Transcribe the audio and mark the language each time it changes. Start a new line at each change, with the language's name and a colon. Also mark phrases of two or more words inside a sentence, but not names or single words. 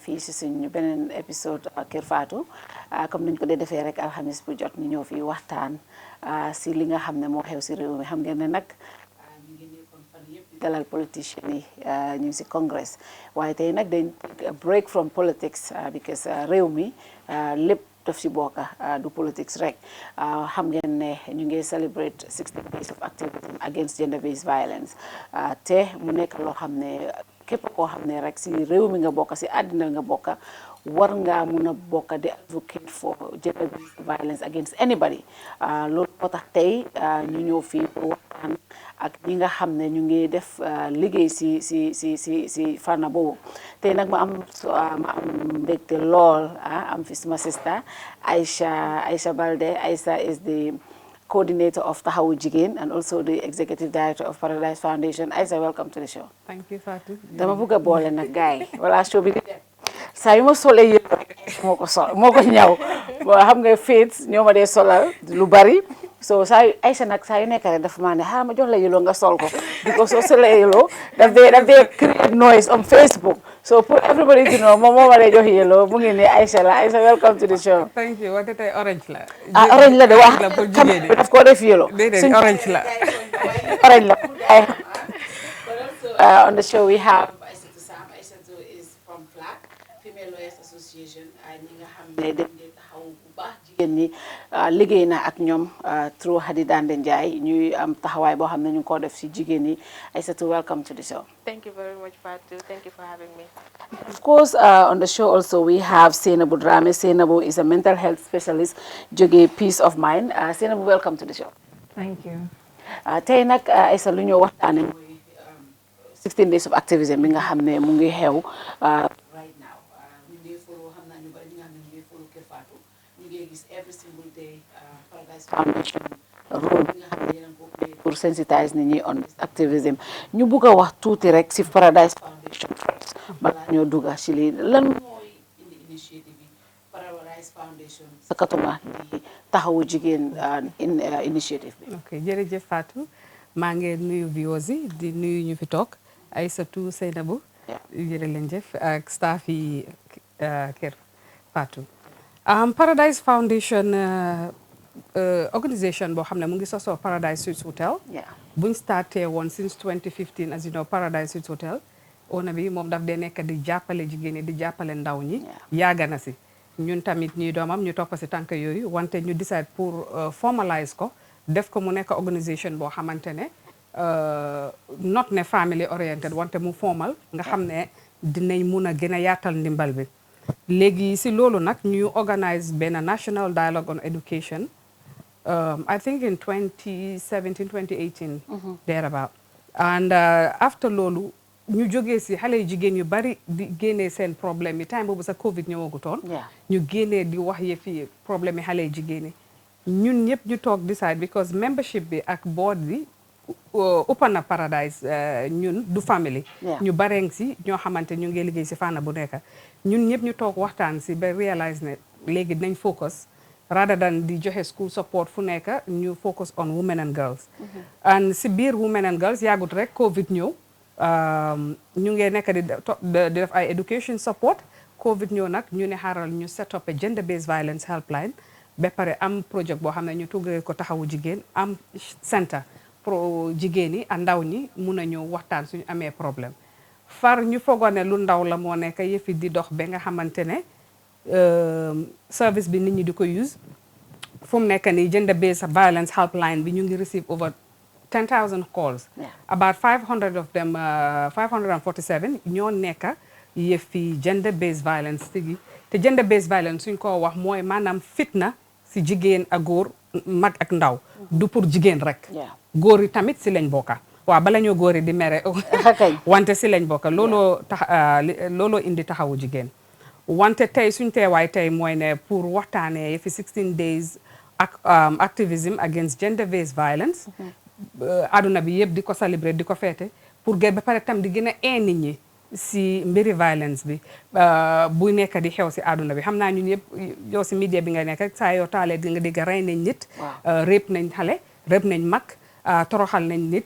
Wolof: fii si suñu beneen épisode Kerr Fatou comme niñ ko dee defee rek alxamis bu jot ñu ñëw fii waxtaan si li nga xam ne moo xew si réew mi xam ngeen ne nag ñu ngi nekkoon fan yëpp dalal politiciens yi ñu ngi si congress waaye tey nag dañ
English: break from politics
Wolof: because réew mi lépp daf si bokka du politics rek xam ngeen ne ñu ngi
English: celebrate 16 days of activism against gender based violence
Wolof: te mu nekk loo xam ne képp koo xam ne rek si réew mi nga bokk si àddina nga bokk war ngaa mun a bokk di
English: advocate for gender based violence against anybody
Wolof: loolu moo tax tey ñu ñëw fii pour waxtaan ak ñi nga xam ne ñu ngi def liggéey si fànn boobu tey nag ma am mbégte lool am fi suma sister Aisha Balde.
English: Aisha is the coordinator of Tahawou Jigueen and also the executive director of Paradise Foundation. Aisha, welcome to the show. Thank you, Fatou.
Wolof: dama bëgg a boole nag gaay wala show bi di dem saa yu ma solee yëpp moo ko ñaw xam nga Faith ñoo ma dee solal lu bari so saa yu Aisha nag saa yu nekk rek dafa maa ne xaaral ma jox la yeloo nga sol ko because soo solee yeloo daf dee
English: create noise on Facebook
Wolof: so pour
English: everybody to know
Wolof: moom moo ma dee jox yeloo mu ngi ne Aisha la
English: Aisha, welcome to the show. Thank you.
Wolof: Wante tey orange la. Orange la de wax xam nga daf ko def yeloo. Déedéet orange la. Orange la.
English: On the show we have Aisha is from FLAC, Female Lawyers Association.
Wolof: ñi nga xam ne dañ leen taxaw bu baax jigéen ñi liggéey na ak ñoom through Hadi Dande Ndiaye ñuy am taxawaay boo xam ne ñu ngi ko def si jigéen ñi.
English: Aisha, welcome to the show. Thank you very much, Fatou. Thank you for having me. Of course, on the show also we have Seynabou Dramé. Seynabou is a mental health specialist, jóge Peace of Mind. Seynabou, welcome to the show. Thank you.
Wolof: Tey nag Aisha lu ñu waxtaane mooy
English: 16 days of activism
Wolof: bi nga xam ne mu ngi xew
English: right now
Wolof: ñu ngi follow xam naa ñu bari ñi nga xam ne ñu ngi follow Kerr Fatou ñu ngi gis
English: every single day
Wolof: Paradise Foundation rôle bi nga xam ne yéen a ko play pour sensitize nit ñi
English: on this activism
Wolof: ñu bugg a wax tuuti rek si Paradise Foundation first balaa ñoo dugga si lii lan mooy indi initiative bi Paradise Foundation sakatuma di Tahawou Jigueen initiative bi. ok jërëjëf Fatou maa ngi nuyu viewers yi di nuyu ñu fi toog Aïssatou Seynabou jërë leen jëf ak staff yi Kerr Fatou. Paradise Foundation organisation boo xam ne mu ngi sosoo Paradise Suites Hotel. buñ starté woon
English: since 2015 as you know
Wolof: Paradise Suites Hotel ona bi moom daf dee nekk di jàppale jigéen ñi di jàppale ndaw ñi. yàgg na si ñun tamit ñuy doomam ñu topp si tànk yooyu wante ñu decide pour formalize ko def ko mu nekk organisation boo xamante ne not ne
English: family oriented
Wolof: wante mu formal nga xam ne dinañ mun a gën a yaatal ndimbal bi léegi si loolu nag ñu organise benn
English: national dialogue on education I think in 2017 2018 thereabout and after
Wolof: loolu ñu jógee si xale yu jigéen yu bari di génnee seen problème yi time boobu sa Covid ñëwagutoon ñu génnee di wax yëfi problème yi xale yu jigéen yi ñun ñëpp ñu toog decide because membership bi ak board bi uppa na Paradise ñun du family ñu bareng si ñoo xamante ñu ngi liggéey si fànn bu nekk ñun ñëpp ñu toog waxtaan si ba realize ne léegi dinañ focus rather than di joxe
English: school support
Wolof: fu nekk ñu
English: focus on women and girls
Wolof: and si biir
English: women and girls
Wolof: yàggut rek Covid ñëw ñu ngi nekk di def ay
English: education support
Wolof: Covid ñëw nag ñu ne xaaral ñu
English: set up a gender based violence helpline
Wolof: ba pare am projet boo xam ne ñu tuggee ko Tahawou Jigueen am centre pro jigéen yi ak ndaw ñi mun a ñëw waxtaan suñu amee problème far ñu foogoon ne lu ndaw la moo nekk yëfi di dox ba nga xamante ne service bi nit ñi di ko use fu mu nekk nii
English: gender based violence helpline
Wolof: bi ñu ngi
English: receive over 10,000 calls. About 500 of them 547
Wolof: ñoo nekk yëfi
English: gender based violence
Wolof: tigi te
English: gender based violence
Wolof: suñ ko wax mooy maanaam fitna si jigéen ak góor mag ak ndaw du pour jigéen rek góor yi tamit si lañ bokka waaw bala ñoo góor yi di mere wante si lañ bokka looloo tax looloo indi Tahawou Jigueen wante tey suñ teewaay tey mooy ne pour waxtaanee yëfi
English: 16 days activism against gender based violence
Wolof: aduna bi yëpp di ko célébrer di ko feete pour gën ba pare tam di gën a nit ñi si mbiri violence bi bu nekk di xew si aduna bi xam naa ñun yëpp yow si media bi nga nekk rek saa yoo taalee di nga dégg rey nañ nit réep nañ xale réep nañ mag toroxal nañ nit